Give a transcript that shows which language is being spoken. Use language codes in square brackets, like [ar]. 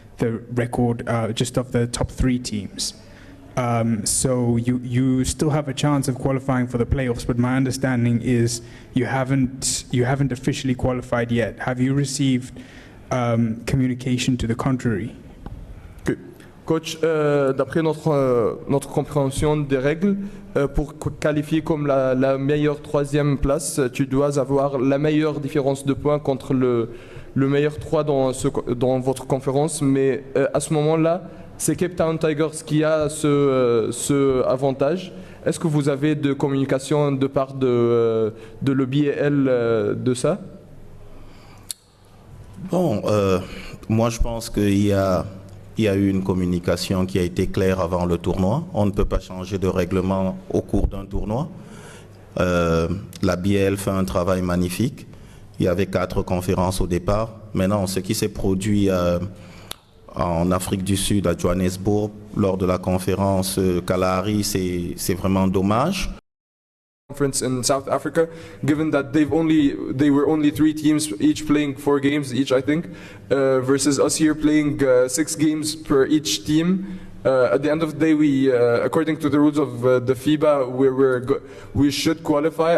[en] the record just of the top 3 teams. So you still have a chance of qualifying for the playoffs, but my understanding is you haven't officially qualified yet. Have you received communication to the contrary? [fr] Coach, d'après notre compréhension des règles, pour qualifier comme la meilleure 3e place, tu dois avoir la meilleure différence de points contre le meilleur 3 dans votre conférence. Mais à ce moment-là, c'est Cape Town Tigers qui a ce avantage. Est-ce que vous avez de communication de part de le BAL de ça? Bon, moi je pense qu'il y a eu une communication qui a été claire avant le tournoi. On ne peut pas changer de règlement au cours d'un tournoi. La BAL fait un travail magnifique. Il y avait 4 conférences au départ. Maintenant, ce qui s'est produit en Afrique du Sud, à Johannesburg, lors de la conférence Kalahari, c'est vraiment dommage. [en] Conference in South Africa, given that they were only 3 teams each playing 4 games each, I think, versus us here playing 6 games per each team. At the end of the day, we, according to the rules of the FIBA, we should qualify.